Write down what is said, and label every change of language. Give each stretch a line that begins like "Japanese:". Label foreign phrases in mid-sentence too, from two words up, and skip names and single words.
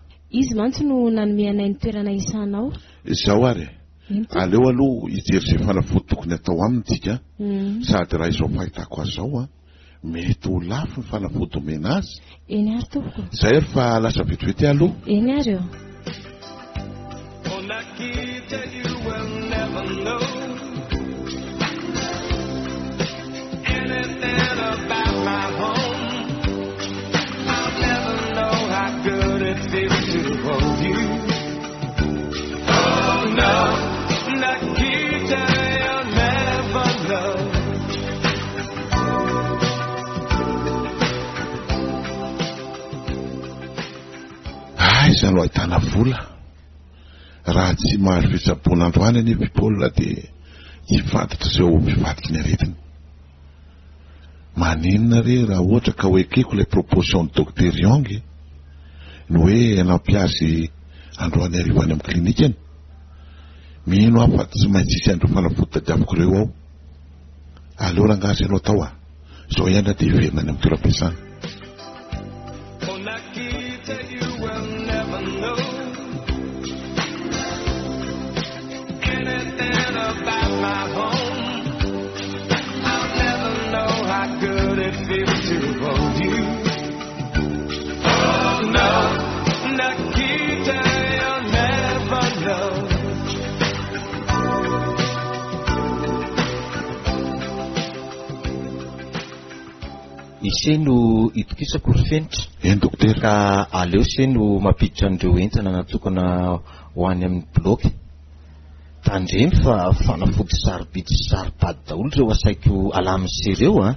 Malagasy: Izy mantsy no nanome anay ny toerana isanao. Izao ary. Aleo aloha hijery izay fanafody tokony atao aminy tsika. Sady raha izao fahitako azy zao a, mety ho lafo ny fanafody omena azy. Eny ary tompoko. Zay ary fa lasa vetivety aloha. Eny ary eo.
English: Oh, Nikita, you will never know anything about my home. I'll never know how good it feels to hold you. Oh no, Nikita, you'll never know.
Malagasy: Izany no ahitana vola. Raha tsy mahazo fitsaboana androany any Paul dia tsy fantatra izao mivadiky ny aretina. Maninona re raha ohatra ka hoekeko ilay proposition ny docteur Young ny hoe nampiazy androany arivo any amin'ny klinikany. Mino aho fa tsy maintsy isy andro fanafody tadiaviko ireo ao. Aleo rangazy ianao tao a. Izao ihany dia hiverina any amin'ny toeram-piasana.
English: Oh, Nikita, you will never know anything about my home. I'll never know how good it feels to hold you. Oh no, Nikita, you'll never know.
Malagasy: Iseno itokisako rifenitra. Eny dokotera. Ka aleo seno mampiditra an'ireo entana natokana ho any amin'ny bloky. Tandreny fa fanafody sarobidy sy sarobady daholo ireo asaiko alamin'zy ireo a.